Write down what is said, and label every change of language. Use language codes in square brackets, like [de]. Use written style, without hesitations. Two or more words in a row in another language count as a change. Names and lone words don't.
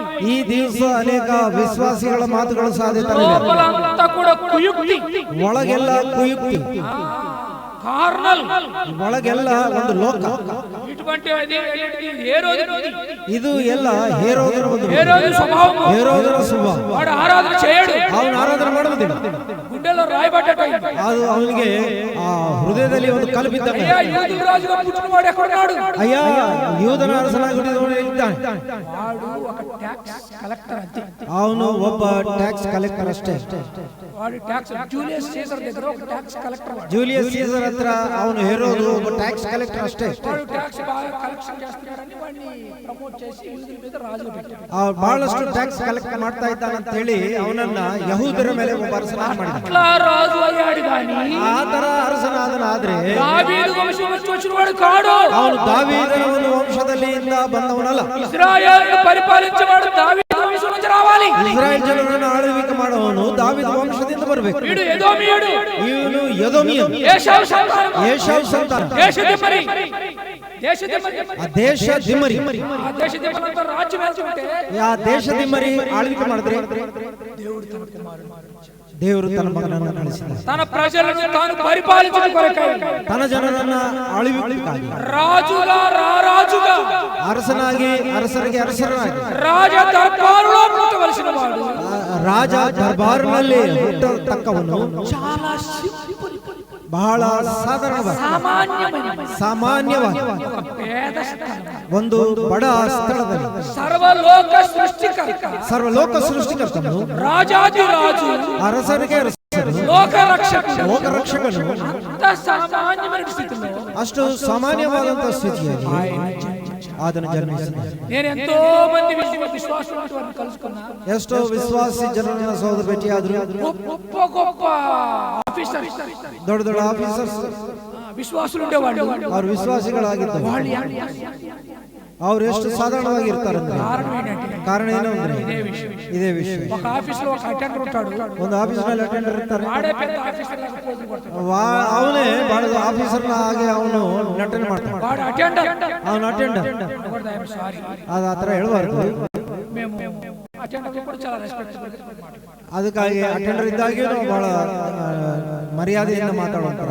[kn] ఈ ದಿವಸ ಅನೇಕ ವಿಶ್ವಾಸಿಗಳ ಮಾತುಗಳು ಸಾಧಿಸುತ್ತವೆ. [te] లోపలంతా కూడా కుయుక్తి, [kn] ಒಳಗೆಲ್ಲ ಕುಯುಕ್ತಿ, [te] కార్నల్, [kn] ಒಳಗೆಲ್ಲ ಒಂದು ಲೋಕ. [te] ఇటువంటి హేరోదు, [kn] ಇದು ಎಲ್ಲ ಹೇರೋದರ ಒಂದು [te] స్వభావం. [kn] ಹೇರೋದರ ಸ್ವಭಾವ. [te] వాడు ఆరాధన చేయడు. [kn] ಅವನು ಆರಾಧನೆ ಮಾಡುವುದಿಲ್ಲ. [te] గుండెలో రాయబడ్డట. [kn] ಅದು ಅವನಿಗೆ ಹೃದಯದಲ್ಲಿ ಒಂದು ಕಲ್ಲು ಬಿದ್ದಂಗೆ. [te] యూదుల రాజుగా పుట్టినవాడు ఎక్కడున్నాడు? [kn] ಅಯ್ಯ, ಯೂದನ ಅರಸನಾಗಿ ಹುಟ್ಟಿದವನು ಇದ್ದಾನೆ. [te] వాడు ఒక [en] tax collector [te] అంతే. [kn] ಅವನು ಒಬ್ಬ [en] tax collector [kn] ಅಷ್ಟೇ. [te] వాడు ట్యాక్స్ జూలియస్ సీజర్ దగ్గర ఒక [en] tax collector. [kn] ಜೂಲಿಯಸ್ ಸೀಸರ್ ಹತ್ರ ಅವನು ಹೇರೋದು ಒಬ್ಬ [en] tax collector [kn] ಅಷ್ಟೇ. [te] వాడు ట్యాక్స్ బాగా కలెక్షన్ చేస్తున్నాడని వాడిని ಪ್ರಮೋಟ್ చేసి యూదుల మీద రాజుగా పెట్టాడు. [kn] ಬಹಳಷ್ಟು [en] tax collect [kn] ಮಾಡ್ತಾ ಇದ್ದಾನೆ ಅಂತ ಹೇಳಿ ಅವನನ್ನ ಯಹೂದರ ಮೇಲೆ ಒಬ್ಬ ಅರಸನಾಗಿ ಮಾಡಿದ. [te] అట్లా రాజు అయ్యాడు గాని [kn] ಆ ತರ ಅರಸನಾದನಾದ್ರೆ [te] దావీదు వంశం నుంచి వచ్చినవాడు కాడు. [kn] ಅವನು ದಾವೀದನ ಒಂದು ವಂಶದಲ್ಲಿ ಬಂದವನಲ್ಲ. [te] ఇశ్రాయేలును పరిపాలించేవాడు దావీదు వంశం నుంచి రావాలి. [kn] ಇಸ್ರಾಯೇಲ್ ಜನರನ್ನು ಆಳ್ವಿಕೆ ಮಾಡುವವನು ದಾವೀದ ವಂಶದಿಂದ ಬರಬೇಕು. [te] వీడు ఎదోమీయుడు, [kn] ಇವನು ಎದೋಮಿಯನು, [te] ఏశావు సంతానం, [kn] ಏಸಾವ್ ಸಂತಾನ, [te] దేశదిమ్మరి. దేశదిమ్మరి, [kn] ಆ ದೇಶ ದಿಮ್ಮರಿ. [te] ఆ దేశదిమ్మరంతా రాజ్యం వెళ్తుంటే [kn] ಆ ದೇಶದಿಮ್ಮರಿ ಆಳ್ವಿಕೆ ಮಾಡಿದ್ರೆ ದೇವರು ತನ್ನ ಮಗನನ್ನು ಕಳಿಸಿದ. [te] తన ప్రజలను తాను పరిపాలించడం కొరకై, [kn] ತನ್ನ ಜನರನ್ನ ಆಳ್ವಿಕೆಗಾಗಿ, [te] రాజుగా రారాజుగా, [kn] ಅರಸನಾಗಿ ಅರಸರಿಗೆ ಅರಸನಾಗಿ, [te] రాజ దర్బారులో పుట్టవలసిన వాడు, [kn] ರಾಜ ದರ್ಬಾರ್ನಲ್ಲಿ ಹುಟ್ಟತಕ್ಕವನು [te] చాలా సింపుల్, [kn] ಬಹಳ ಸಾಧಾರಣವಾದ, ಸಾಮಾನ್ಯವಾಗಿ [te] ఒక పేద స్థలం, [kn] ಒಂದು ಬಡ ಸ್ಥಳದಲ್ಲಿ [te] సర్వలోక సృష్టికర్త, [kn] ಸರ್ವಲೋಕ ಸೃಷ್ಟಿಕರ್ತನು, [te] రాజాది రాజు, [kn] ಅರಸರಿಗೆ ಅರಸನು, [te] లోక రక్షకుడు, [kn] ಲೋಕ ರಕ್ಷಕನು, [te] అంత సామాన్యమైన స్థితిలో [kn] ಅಷ್ಟು ಸಾಮಾನ್ಯವಾದಂತಹ ಸ್ಥಿತಿಯಲ್ಲಿ ಆತನು ಜನ್ಮಿಸಿದ. [te] నేను ఎంతో మంది విశ్వాసులను కలుసుకున్నా. [kn] ಎಷ್ಟೋ ವಿಶ್ವಾಸಿ ಜನರನ್ನ ಸೋದರ ಭೇಟಿಯಾದ್ರು. [te] గొప్ప గొప్ప ఆఫీసర్, [kn] ದೊಡ್ಡ ದೊಡ್ಡ ಆಫೀಸರ್ಸ್ [te] విశ్వాసులు ఉండేవాళ్ళు. [kn] ಅವರು ವಿಶ್ವಾಸಿಗಳಾಗಿದ್ದರು. ಅವ್ರು ಎಷ್ಟು ಸಾಧಾರಣವಾಗಿ ಇರ್ತಾರಂದ್ರೆ ಕಾರಣ ಏನು ಅಂದ್ರೆ ಇದೇ ವಿಷಯ. [te] ఒక ఆఫీసులో ఒక అటెండర్ ఉంటాడు, [kn] ಒಂದು ಆಫೀಸ್ ನಲ್ಲಿ ಅಟೆಂಡರ್ ಇರ್ತಾರೆ, [te] వాడే పెద్ద ఆఫీసర్ లాగా పోజులు కొడతాడు. [kn] ಅವನೇ ಬಹಳ ಆಫೀಸರ್ ಹಾಗೆ ಅವನು ನಟನೆ ಮಾಡ್ತಾನೆ. [te] వాడు అటెండర్, [kn] ಅವನು ಅಟೆಂಡರ್. [te] సారీ [kn] ಅದು ಆ ಥರ ಹೇಳಬಾರ್ದು. [te] మేము అటెండర్ కూడా చాలా రెస్పెక్టబుల్ గా మాట్లాడతాం. [kn] ಅದಕ್ಕಾಗಿ ಅಟೆಂಡರ್ ಇದ್ದಾಗೆ ನಾವು ಬಹಳ ಮರ್ಯಾದೆಯಿಂದ ಮಾತಾಡುವಂತಾರೆ.